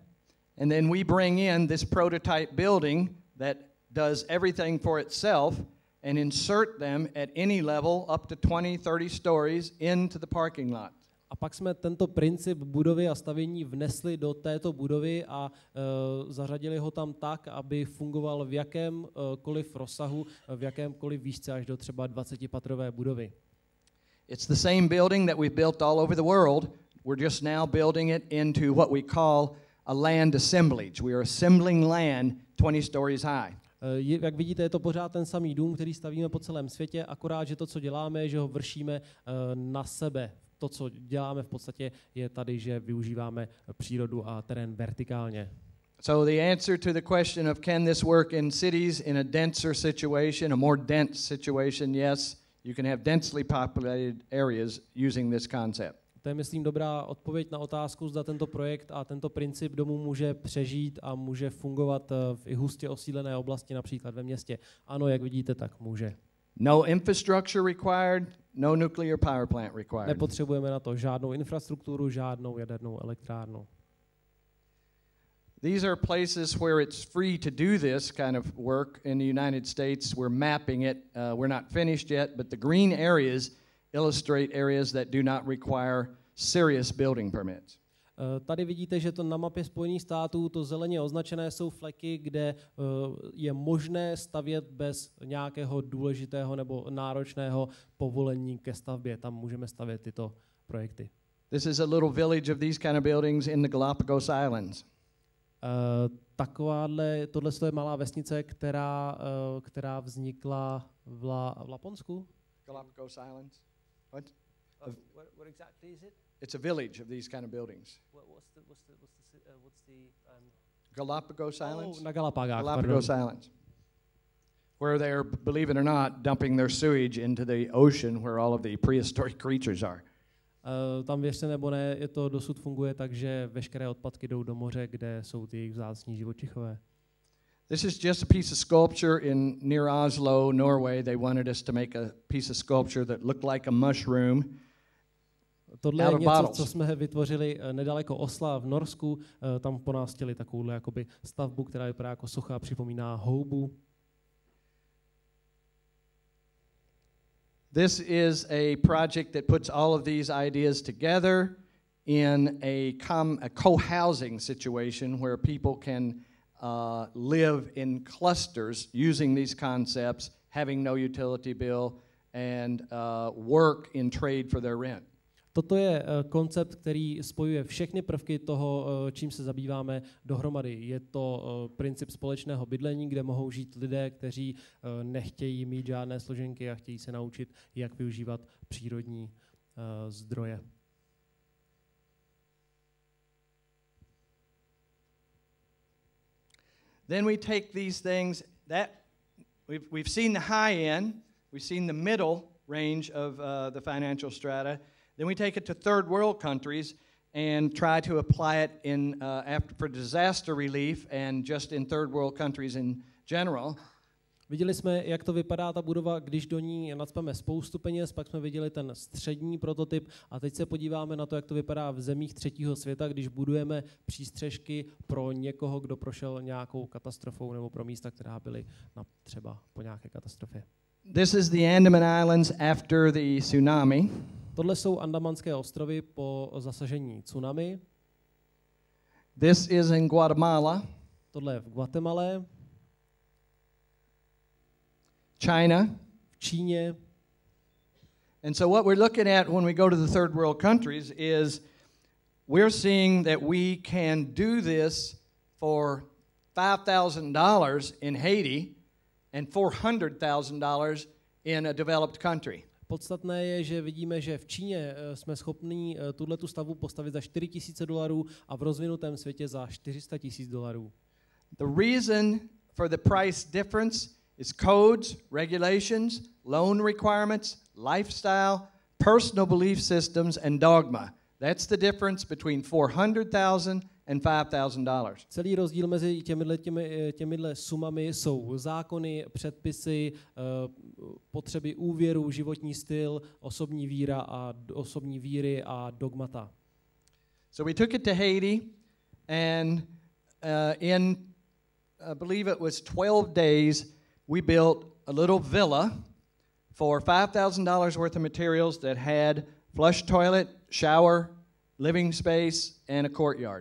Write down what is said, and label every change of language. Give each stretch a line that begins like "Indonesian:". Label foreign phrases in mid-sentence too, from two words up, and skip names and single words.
English: And then we bring in this prototype building that does everything for itself and insert them at any level up to 20-30 stories into the parking lot.
Czech: A pak jsme tento princip budovy a stavění vnesli do této budovy a zařadili ho tam tak, aby fungoval v jakémkoliv rozsahu, v jakémkoliv výšce až do třeba 20patrové budovy.
English: It's the same building that we've built all over the world. We're just now building it into what we call a land assemblage. We are assembling land 20 stories high.
Czech: Jak vidíte, je to pořád ten samý dům, který stavíme po celém světě, akorát, že to, co děláme, je, že ho vršíme na sebe. To, co děláme v podstatě, je tady, že využíváme přírodu a terén vertikálně.
English: So the answer to the question of can this work in cities in a denser situation, a more dense situation, yes, you can have densely populated areas using this concept.
Czech: To je, myslím, dobrá odpověď na otázku, zda tento projekt a tento princip domu může přežít a může fungovat v i hustě osídlené oblasti, například ve městě. Ano, jak vidíte, tak může.
English: No infrastructure required, no nuclear power plant required.
Czech: Nepotřebujeme na to žádnou infrastrukturu, žádnou jadernou elektrárnu.
English: These are places where it's free to do this kind of work in the United States. We're mapping it. We're not finished yet, but the green areas illustrate areas that do not require serious building permits.
Czech: Tady vidíte, že to na mapě Spojených států, to zeleně označené jsou fleky, kde je možné stavět bez nějakého důležitého nebo náročného povolení ke stavbě. Tam můžeme stavět tyto projekty.
English: This is a little village of these kind of buildings in the Galapagos Islands.
Czech: Tohle je malá vesnice, která vznikla v Laponsku.
English: Galapagos Islands. What? What exactly is it? It's a village of these kind of buildings. What's the Galapagos Islands?
Czech: Na Galapagách,
English: Galapagos Islands. Where they're, believe it or not, dumping their sewage into the ocean where all of the prehistoric creatures are.
Czech: Tam věřte nebo ne, to dosud funguje tak, že veškeré odpadky jdou do moře, kde jsou ty jejich vzácní živočichové.
English: This is just a piece of sculpture near Oslo, Norway. They wanted us to make a piece of sculpture that looked like a mushroom.
Czech: Tohle je něco, co jsme vytvořili nedaleko Osla v Norsku. Tam po nás chtěli takovouhle jakoby stavbu, která vypadá jako socha, připomíná houbu.
English: This is a project that puts all of these ideas together in a co-housing situation where people can live in clusters using these concepts, having no utility bill, and work in trade for their rent.
Czech: Toto je koncept, který spojuje všechny prvky toho, čím se zabýváme dohromady. Je to princip společného bydlení, kde mohou žít lidé, kteří nechtějí mít žádné složenky a chtějí se naučit, jak využívat přírodní zdroje.
English: Then we take these things that we've seen the high end, we've seen the middle range of the financial strata. Then we take it to third world countries and try to apply it for disaster relief and just in third world countries in general.
Czech: Viděli jsme, jak to vypadá ta budova, když do ní nacpeme spoustu peněz, pak jsme viděli ten střední prototyp a teď se podíváme na to, jak to vypadá v zemích třetího světa, když budujeme přístřežky pro někoho, kdo prošel nějakou katastrofou nebo pro místa, která byly třeba po nějaké katastrofě.
English: This is the Andaman Islands after the tsunami.
Czech: Tohle jsou Andamanské ostrovy po zasažení tsunami.
English: This is in Guatemala.
Czech: Tohle je v Guatemale.
English: China.
Czech: V Číně.
English: And so what we're looking at when we go to the third world countries is we're seeing that we can do this for $5,000 in Haiti and $400,000 in a developed country.
Czech: Podstatné je, že vidíme, že v Číně jsme schopni tuhletu stavbu postavit za $4,000 a v rozvinutém světě za $400,000.
English: The reason for the price difference is codes, regulations, loan requirements, lifestyle, personal belief systems, and dogma. That's the difference between $400,000 and $5,000.
Czech: Celý rozdíl mezi těmihle sumami jsou zákony, předpisy, potřeby úvěru, životní styl, osobní víry a dogmata.
English: So we took it to Haiti, and in I believe it was 12 days, we built a little villa for $5,000 worth of materials that had flush toilet, shower, living space, and a courtyard.